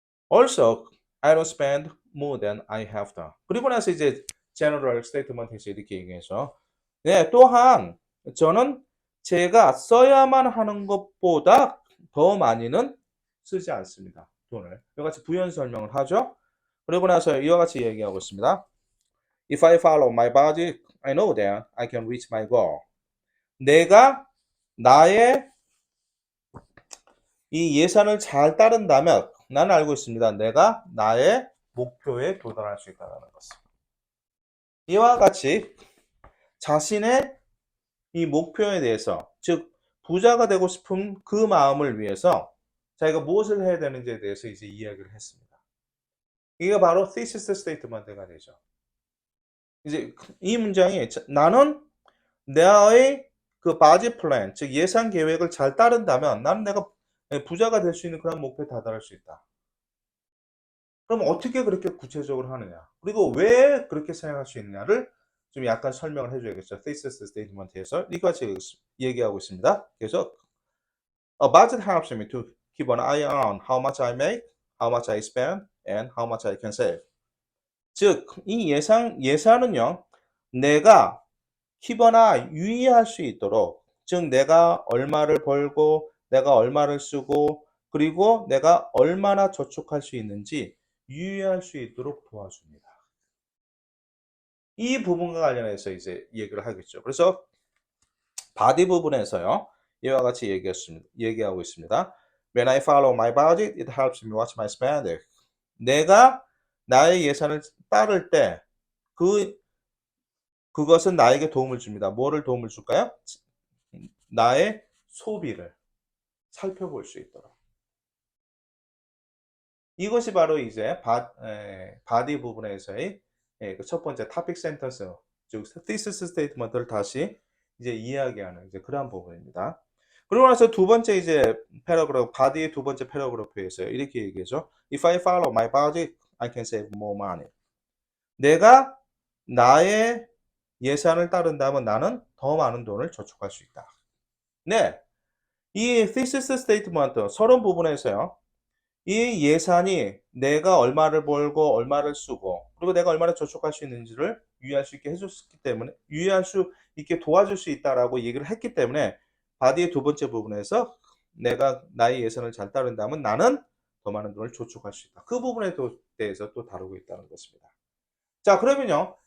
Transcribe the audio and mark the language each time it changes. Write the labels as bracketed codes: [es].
[en] Also, I don't spend more than I have to. [ko] 그리고 나서 이제 general statement에서 이렇게 얘기해서 네, 또한 저는 제가 써야만 하는 것보다 더 많이는 쓰지 않습니다. 돈을. 이와 같이 부연 설명을 하죠. 그리고 나서 이와 같이 얘기하고 있습니다. [en] If I follow my budget, I know that I can reach my goal. [ko] 내가 나의 이 예산을 잘 따른다면 나는 알고 있습니다. 내가 나의 목표에 도달할 수 있다는 것을. 이와 같이 자신의 이 목표에 대해서, 즉 부자가 되고 싶은 그 마음을 위해서 자기가 무엇을 해야 되는지에 대해서 이제 이야기를 했습니다. 이게 바로 thesis statement가 되죠. 이제 이 문장이 나는 나의 그 바지 플랜, 즉 예산 계획을 잘 따른다면 나는 내가 부자가 될 수 있는 그런 목표에 다다를 수 있다. 그럼 어떻게 그렇게 구체적으로 하느냐? 그리고 왜 그렇게 생각할 수 있느냐를 좀 약간 설명을 해줘야겠죠. thesis statement에서 이같이 얘기하고 있습니다. 그래서 [en] a budget helps me to keep an eye on how much I make, how much I spend, and how much I can save. [ko] 즉, 이 예산은요, 내가 키거나 유의할 수 있도록, 즉 내가 얼마를 벌고 내가 얼마를 쓰고 그리고 내가 얼마나 저축할 수 있는지 유의할 수 있도록 도와줍니다. 이 부분과 관련해서 이제 얘기를 하겠죠. 그래서 바디 부분에서요, 이와 같이 얘기하고 있습니다. [en] When I follow my budget, it helps me watch my spending. [ko] 내가 나의 예산을 따를 때 그것은 나에게 도움을 줍니다. 뭐를 도움을 줄까요? 나의 소비를 살펴볼 수 있도록. 이것이 바로 이제 바디 부분에서의 그 첫 번째 토픽 센텐스, 즉 thesis statement를 다시 이제 이야기하는 이제 그러한 부분입니다. 그리고 나서 두 번째 이제 패러그래프, 바디의 두 번째 패러그래프에 있어요. 이렇게 얘기해죠. [en] If I follow my body, I can save more money. [ko] 내가 나의 예산을 따른다면 나는 더 많은 돈을 저축할 수 있다. 네. 이 thesis statement 서론 부분에서요. 이 예산이 내가 얼마를 벌고 얼마를 쓰고 그리고 내가 얼마나 저축할 수 있는지를 유의할 수 있게 해줬기 때문에 유의할 수 있게 도와줄 수 있다라고 얘기를 했기 때문에 바디의 두 번째 부분에서 내가 나의 예산을 잘 따른다면 나는 더 많은 돈을 저축할 수 있다. 그 부분에 대해서 또 다루고 있다는 것입니다. 자, 그러면요.